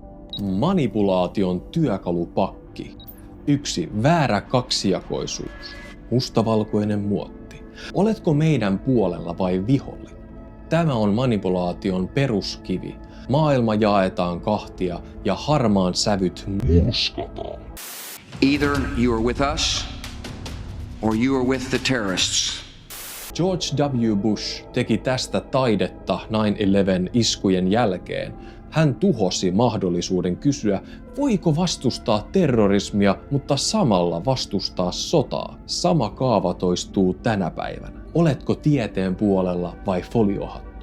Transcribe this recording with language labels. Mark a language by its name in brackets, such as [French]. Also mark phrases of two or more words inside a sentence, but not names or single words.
[Finnish] Manipulaation työkalupakki. 1. Väärä kaksijakoisuus. Mustavalkoinen muotti. Oletko meidän puolella vai vihollinen? Tämä on manipulaation peruskivi. Maailma jaetaan kahtia ja harmaan sävyt murskataan. [English] Either you are with us or you are with the terrorists. [Finnish] George W. Bush teki tästä taidetta 9/11 iskujen jälkeen. Hän tuhosi mahdollisuuden kysyä, voiko vastustaa terrorismia, mutta samalla vastustaa sotaa. Sama kaava toistuu tänä päivänä. Oletko tieteen puolella vai foliohattu?